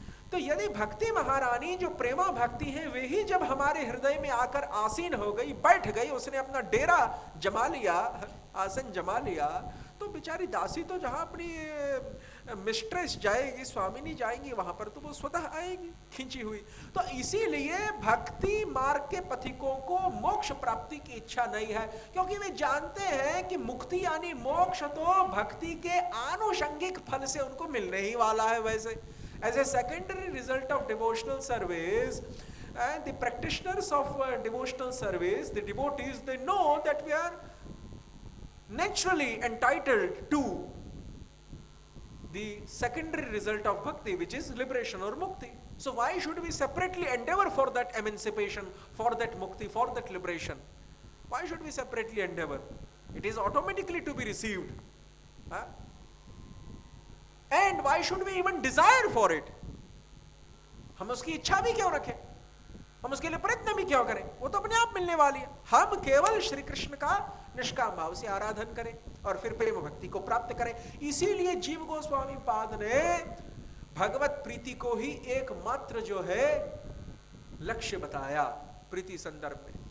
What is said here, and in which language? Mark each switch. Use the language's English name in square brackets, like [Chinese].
[Hindi] तो यदि भक्ति महारानी जो प्रेमा भक्ति है वे ही जब हमारे हृदय में आकर आसीन हो गई, बैठ गई, उसने अपना डेरा जमा लिया, आसन जमा लिया, तो बेचारी दासी तो जहां अपनी मिस्ट्रेस जाएगी, स्वामिनी जाएंगी, वहां पर तो वो स्वतः आएगी खींची हुई। तो इसीलिए भक्ति मार्ग के पथिकों को मोक्ष प्राप्ति की इच्छा नहीं है, क्योंकि वे जानते हैं कि मुक्ति यानी मोक्ष तो भक्ति के आनुषंगिक फल से उनको मिलने ही वाला है। वैसे [English] as a secondary result of devotional service, and the practitioners of devotional service, the devotees, they know that we are naturally entitled to the secondary result of bhakti, which is liberation or mukti. So why should we separately endeavor for that emancipation, for that mukti, for that liberation? Why should we separately endeavor? It is automatically to be received. Huh? And why should we even desire for it? [Hindi] हम उसकी इच्छा भी क्यों रखें? हम उसके लिए प्रयत्न भी क्यों करें? वो तो अपने आप मिलने वाली है। हम केवल श्री कृष्ण का निष्काम भाव से आराधन करें और फिर प्रेम भक्ति को प्राप्त करें। इसीलिए जीव गोस्वामी पाद ने भगवत प्रीति को ही एकमात्र जो है लक्ष्य बताया प्रीति संदर्भ में।